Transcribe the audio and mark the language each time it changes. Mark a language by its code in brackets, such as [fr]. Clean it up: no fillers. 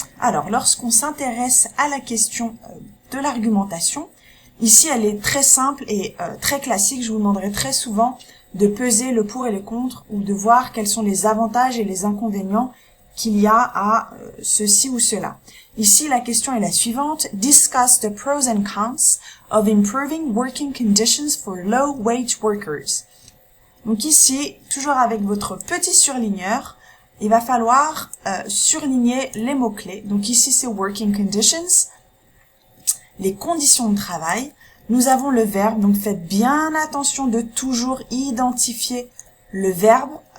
[fr] Alors, lorsqu'on s'intéresse à la question de l'argumentation, ici elle est très simple et très classique. Je vous demanderai très souvent de peser le pour et le contre ou de voir quels sont les avantages et les inconvénients qu'il y a à ceci ou cela. Ici, la question est la suivante. [en] Discuss the pros and cons of improving working conditions for low-wage workers. [fr] Donc ici, toujours avec votre petit surligneur, il va falloir surligner les mots-clés. Donc ici, c'est working conditions, les conditions de travail. Nous avons le verbe, donc faites bien attention de toujours identifier le verbe.